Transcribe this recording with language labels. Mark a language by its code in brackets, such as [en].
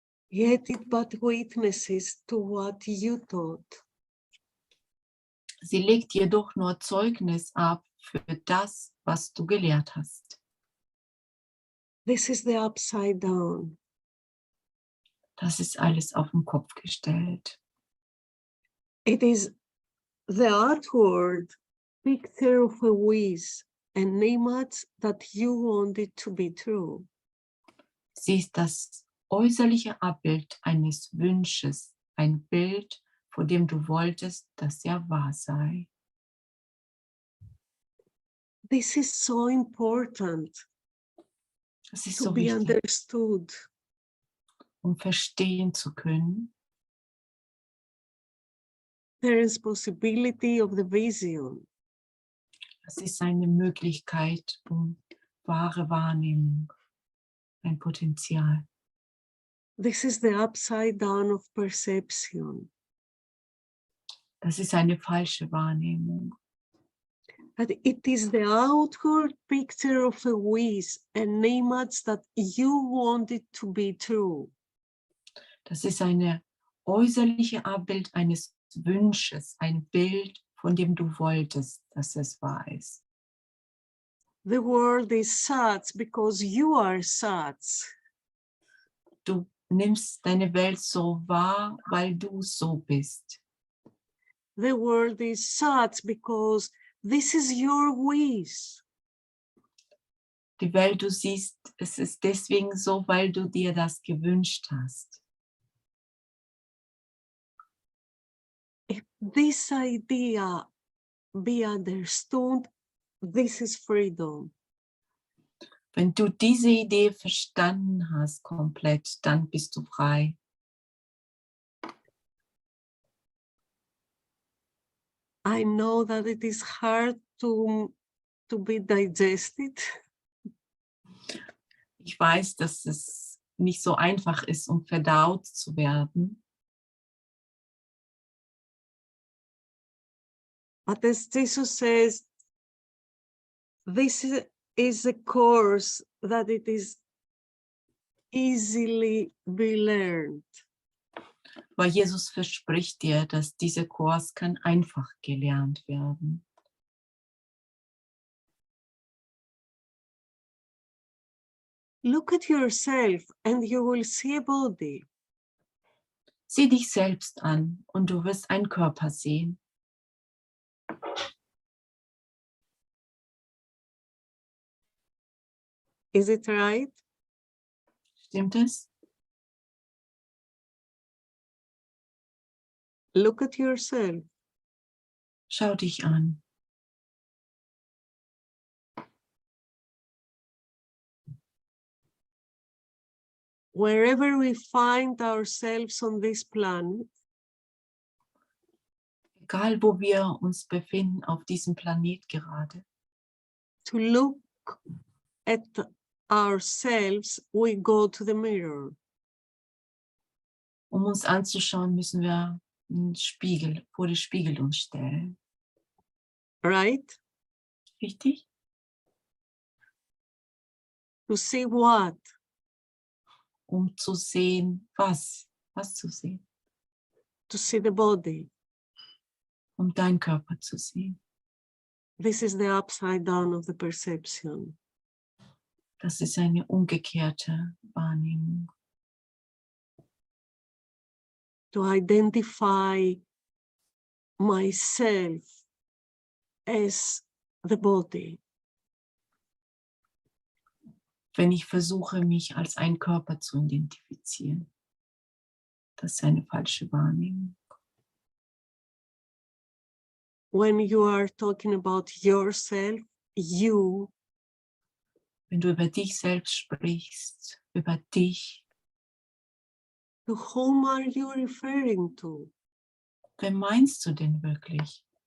[en] Yet it but witnesses to what you taught. [de] Sie legt jedoch nur Zeugnis ab für das, was du gelehrt hast. [en] This is the upside down. [de] Das ist alles auf den Kopf gestellt. [en] It is the outward picture of a wish, an image that you wanted to be true. [de] Sie ist das äußerliche Abbild eines Wunsches, ein Bild, von dem du wolltest, dass er wahr sei. [en] This is so important. [de] Das ist [en] to [de] so [en] be [de] wichtig, [en] understood. [de] verstehen zu können, [en] There is possibility of the vision. [de] das ist eine Möglichkeit, wahre Wahrnehmung, ein Potenzial. [en] This is the upside down of perception. [de] Das ist eine falsche Wahrnehmung. [en] But it is the outward picture of a wish, an image that you want it to be true. [de] Das ist eine äußerliche Abbild eines Wünsches, ein Bild, von dem du wolltest, dass es wahr ist. [en] The world is such because you are such. [de] Du nimmst deine Welt so wahr, weil du so bist. [en] The world is such because this is your wish. [de] Die Welt, du siehst, es ist deswegen so, weil du dir das gewünscht hast. [en] If this idea be understood, this is freedom. [de] Wenn du diese Idee verstanden hast komplett, dann bist du frei. [en] I know that it is hard to be digested. [de] Ich weiß, dass es nicht so einfach ist, um verdaut zu werden. [en] But as Jesus says, this is a course that it is easily be learned. [de] Weil Jesus verspricht dir, dass dieser Kurs kann einfach gelernt werden. [en] Look at yourself and you will see a body. [de] Sieh dich selbst an und du wirst einen Körper sehen. [en] Is it right? [de] Stimmt es? [en] Look at yourself. [de] Schau dich an. [en] Wherever we find ourselves on this planet, [de] Egal, wo wir uns befinden auf diesem Planet gerade, [en] to look at ourselves, we go to the mirror. [de] um uns anzuschauen, müssen wir einen Spiegel, vor den Spiegel uns stellen. [en] Right? [de] Richtig? [en] To see what? [de] Um zu sehen, was zu sehen, [en] To see the body. [de] um deinen Körper zu sehen. [en] This is the upside down of the perception. [de] Das ist eine umgekehrte Wahrnehmung. [en] To identify myself as the body. [de] Wenn ich versuche, mich als ein Körper zu identifizieren. Das ist eine falsche Wahrnehmung. [en] When you are talking about yourself, you, [de] Wenn du über dich selbst sprichst, über dich, [en] to whom are you referring to? [de] wer meinst du denn wirklich?